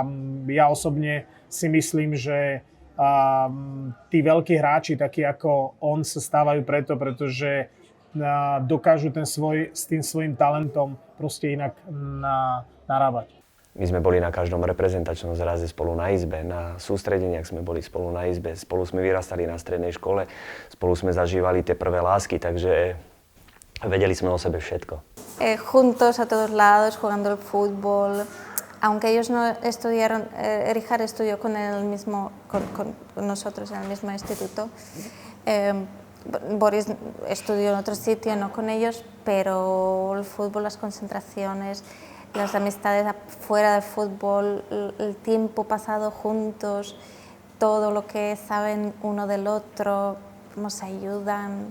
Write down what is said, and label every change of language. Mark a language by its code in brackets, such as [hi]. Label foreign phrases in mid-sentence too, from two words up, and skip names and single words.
[sk] Ja osobne si myslím, že tí veľkí hráči, takí ako on, sa stávajú pretože dokážu s tým svojím talentom proste inak narábať. My sme boli na každom reprezentačnom zraze spolu na izbe, na sústredeniach sme boli spolu na izbe, spolu sme vyrastali na strednej škole, spolu sme zažívali tie prvé lásky, takže vedeli sme o sebe všetko. [es] Juntos a todos lados, jugando el fútbol. Aunque ellos no estudiaron, Rijkaard estudió con nosotros en el mismo instituto. Boris estudió en otro sitio, no con ellos, pero el fútbol, las concentraciones, las amistades fuera del fútbol, el tiempo pasado juntos, todo lo que saben uno del otro, cómo se ayudan.